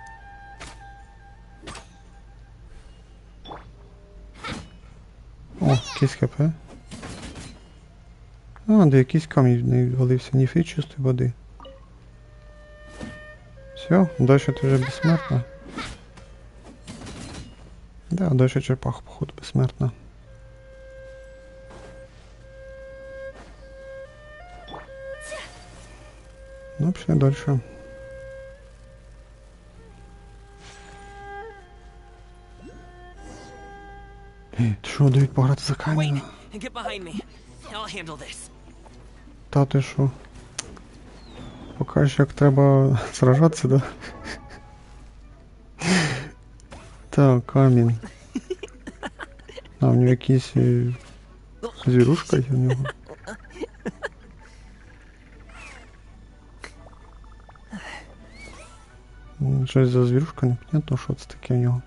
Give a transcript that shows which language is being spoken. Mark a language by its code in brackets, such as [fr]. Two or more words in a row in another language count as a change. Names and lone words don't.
[uk] О, якийсь ХП. А, де якийсь камінь не відвалився, ніфі чистої води. Все, дальше ти вже безсмертна. [ru] Да, дальше черепаха, походу, бессмертна. Ну, пошли дальше. [uk] Ти що, дають пограти за камінь? [en] Get behind me. I'll handle this. [uk] Та ти що? Покажеш, як треба сражатися, да? Так, камінь. А, в нього якісь звірушка є в нього. Щось за звірушка, непонятно, що це таке в нього.